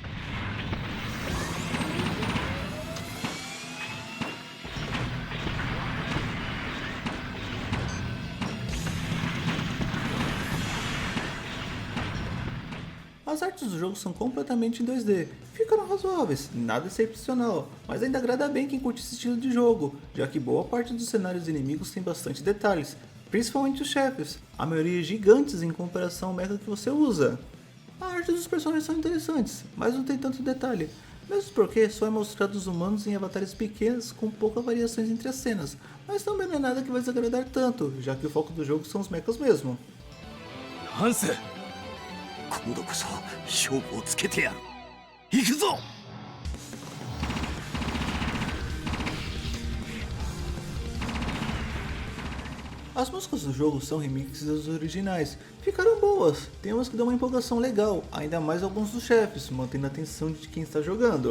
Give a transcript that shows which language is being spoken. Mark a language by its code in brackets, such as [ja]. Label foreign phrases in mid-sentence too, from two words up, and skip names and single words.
[pt] As artes do jogo são completamente em 2D, ficaram razoáveis, nada excepcional, mas ainda agrada bem quem curte esse estilo de jogo, já que boa parte dos cenários inimigos tem bastante detalhes, principalmente os chefes, a maioria gigantes em comparação ao mecha que você usa. A arte dos personagens são interessantes, mas não tem tanto detalhe, mesmo porque só é mostrado os humanos em avatares pequenos com poucas variações entre as cenas, mas também não é nada que vai desagradar tanto, já que o foco do jogo são os mechas mesmo. [ja] 今度こそ勝負をつけてやる。行くぞ。 [pt] As músicas do jogo são remixes das originais, ficaram boas, tem umas que dão uma empolgação legal, ainda mais alguns dos chefes, mantendo a atenção de quem está jogando.